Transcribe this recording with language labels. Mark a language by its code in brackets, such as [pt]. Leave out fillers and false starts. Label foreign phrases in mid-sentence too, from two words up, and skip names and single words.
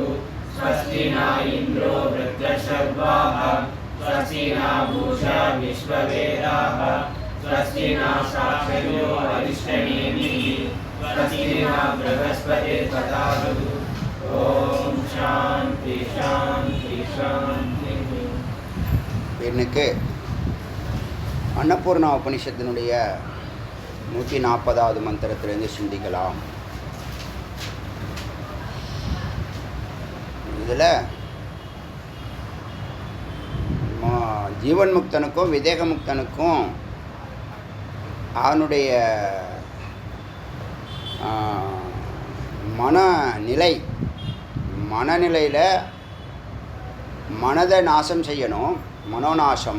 [sa] स्वस्ति न इन्द्रो वृद्धश्रवाः स्वस्ति न पूषा विश्ववेदाः स्वस्ति न साक्षयो अरिष्टनेमिः स्वस्ति न बृहस्पतिर्दधातु. ॐ शान्ति शान्ति शान्ति. [ta] இன்னைக்கு அன்னபூர்ணா உபனிஷத்தினுடைய 140வது மந்திரத்திலிருந்து சிந்திக்கலாம். இதில் ஜீவன் முக்தனுக்கும் விதேக முக்தனுக்கும் அவனுடைய மனநிலையில் மனதை நாசம் செய்யணும், மனோநாசம்.